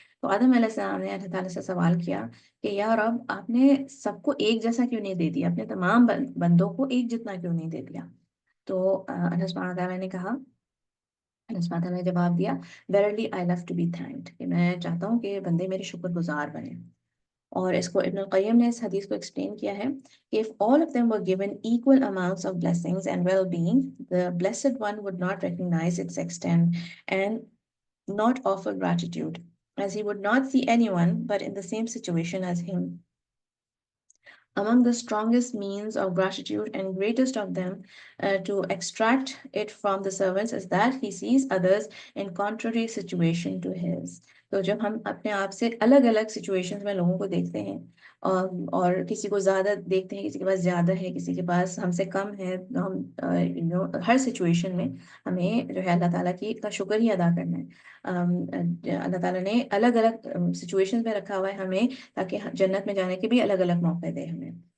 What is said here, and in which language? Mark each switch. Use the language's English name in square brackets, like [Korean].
[Urdu] تو آدم علیہ السلام نے اللہ تعالیٰ سے سوال کیا کہ یا رب، آپ نے سب کو ایک جیسا کیوں نہیں دے دیا، اپنے تمام بندوں کو ایک جتنا کیوں نہیں دے دیا؟ تو اللہ سبحانہ تعالیٰ نے کہا، اللہ سبحانہ تعالیٰ نے جواب دیا [English] "Verily I love to be thanked"، [Urdu] کہ میں چاہتا ہوں کہ بندے میرے شکر گزار بنیں. اور اس کو ابن القیم نے اس حدیث کو ایکسپلین کیا ہے کہ [English] if all of them were given equal amounts of blessings and well-being, the blessed one would not recognize its extent and not offer gratitude, as he would not see anyone but in the same situation as him. Among the strongest means of gratitude and greatest of them to extract it from the servants is that he sees others in contrary situation to his. [Urdu] تو جب ہم اپنے آپ سے الگ الگ situations میں لوگوں کو دیکھتے ہیں، اور کسی کو زیادہ دیکھتے ہیں، کسی کے پاس زیادہ ہے، کسی کے پاس ہم سے کم ہے، تو ہم ہر سچویشن میں ہمیں جو ہے اللہ تعالیٰ کا شکر ہی ادا کرنا ہے. اللہ تعالیٰ نے الگ الگ سچویشنز میں رکھا ہوا ہے ہمیں، تاکہ جنت میں جانے کے بھی الگ الگ موقع دے ہمیں.